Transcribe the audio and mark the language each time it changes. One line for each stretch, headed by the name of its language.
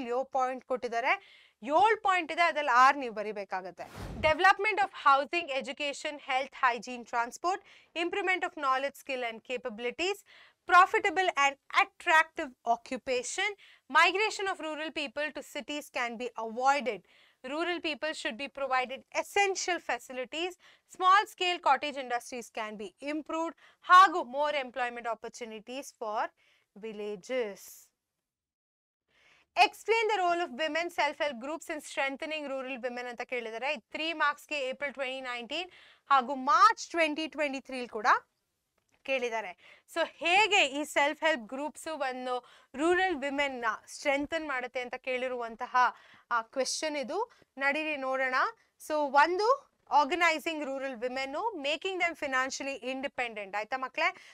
Kannada: ಇಲ್ಲಿ 7 ಪಾಯಿಂಟ್ ಕೊಟ್ಟಿದ್ದಾರೆ, 7 ಪಾಯಿಂಟ್ ಇದೆ, ಅದ್ರಲ್ಲಿ 6 ನೀವು ಬರಿಬೇಕಾಗತ್ತೆ.
English: Development of housing, education, health, hygiene, transport, improvement of knowledge, skill and capabilities, profitable and attractive occupation, migration of rural people to cities can be avoided. Rural people should be provided essential facilities, small scale cottage industries can be improved, ಹಾಗೂ more employment opportunities for villages. Explain the role of women self-help groups in strengthening rural women
Kannada: ಅಂತ ಕೇಳಿದ್ದಾರೆ. 3 ಮಾರ್ಕ್ಸ್ಗೆ April 2019 ಹಾಗೂ March 2023 ಕೂಡ ಕೇಳಿದ್ದಾರೆ. So ಹೇಗೆ ಈ self help groups ಒಂದು rural women ನ ಸ್ಟ್ರೆಂಥನ್ ಮಾಡುತ್ತೆ ಅಂತ ಕೇಳಿರುವಂತಹ ಕ್ವೆಶ್ಚನ್ ಇದು. ನಡೀರಿ ನೋಡೋಣ.
English: so ಒಂದು organising rural women, making them financially independent
Kannada: ಆಯ್ತಾ ಮಕ್ಕಳೇ.